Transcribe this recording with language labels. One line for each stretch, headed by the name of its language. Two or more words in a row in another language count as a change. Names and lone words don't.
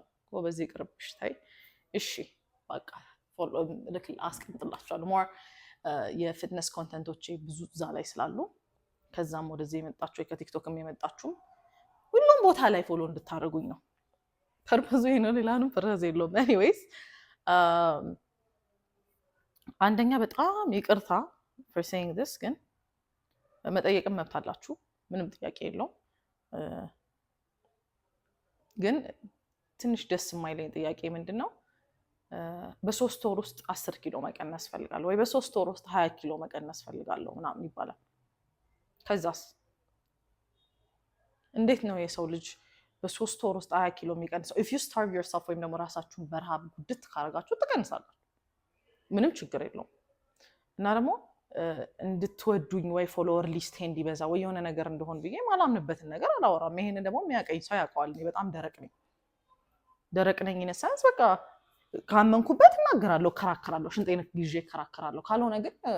Amharic: በዚህ ቅርብሽ ታይ። እሺ በቃ ፎሎ ልክ አስቀምጥላችኋለሁ።
English: more fitness contents
Amharic: ብዙ እዛ ላይ ስላሉ ከዛም ወደዚህ የመጣችሁ ከቲክቶክም የመጣችሁ ሁሉም ቦታ ላይ ፎሎ እንድታደርጉኝ ነው። ፐርፐዙ ይሄ ነው፣ ሌላንም ፐርፐዝ የለውም። ኤኒዌይስ አንደኛ በጣም ይቅርታ
English: for saying this፣
Amharic: ግን መጠየቅም መብት አላችሁ፣ ምንም ጥያቄ የለውም። ግን ትንሽ ደስ የማይለኝ ጥያቄ ምንድነው በ3 ወር ውስጥ 10 ኪሎ መቀነስ ፈልጋለሁ ወይ በ3 ወር ውስጥ 20 ኪሎ መቀነስ ፈልጋለሁ ምናምን ይባላል። ከዛስ እንዴት ነው የሰው ልጅ በ3 ወር ውስጥ 20 ኪሎ የሚቀንሰው?
English: if you starve yourself
Amharic: ወይም ደግሞ ራሳችሁን በረሃብ ጉድት ካረጋችሁ ትቀንሳላችሁ፣ ምንም ችግር የለውም። እና ደግሞ እንድትወዱኝ ወይ ፎሎወር ሊስት እንዲበዛ ወይ የሆነ ነገር እንደሆን ብዬ ማላምንበትን ነገር አላወራም። ይሄንን ደግሞ የሚያቀኝ ሰው ያውቀዋል። እኔ በጣም ደረቅ ነኝ ኢነሳንስ በቃ ካመንኩበት እናገራለሁ፣ ከራከራለሁ፣ ሽንጤን ጊዜ ከራከራለሁ። ካልሆነ ግን